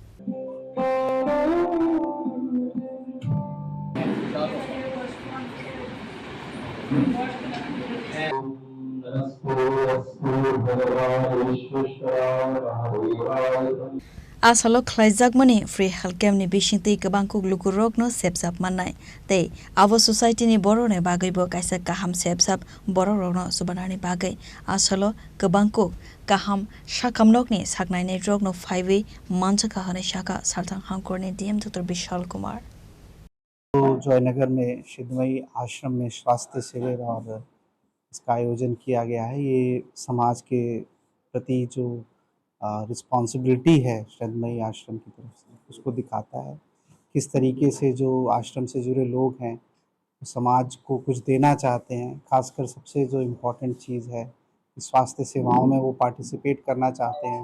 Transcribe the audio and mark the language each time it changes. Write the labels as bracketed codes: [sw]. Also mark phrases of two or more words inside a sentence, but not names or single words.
[trp] Asalo Khlaijakmani Free Health Camp ni bisingti kabangkuk lukurok no sepsap manai tei abo society ni boro ne bagai bo kaisa kaham sepsap boro rok no subanani bagai asalo kabangkuk kaham shakamnok ni saknai ne rok no 5 Manjakha hane shaka Salthang Hakhor ni DM Dr. Vishal Kumar [hi] तो जयनगर में सिद्धमयी आश्रम में स्वास्थ्य शिविर और इसका आयोजन किया गया है। ये समाज के प्रति जो रिस्पॉन्सिबिलिटी है सिद्धमयी आश्रम की तरफ से उसको दिखाता है। किस तरीके से जो आश्रम से जुड़े लोग हैं समाज को कुछ देना चाहते हैं, खासकर सबसे जो इम्पोर्टेंट चीज़ है स्वास्थ्य सेवाओं में वो पार्टिसिपेट करना चाहते हैं।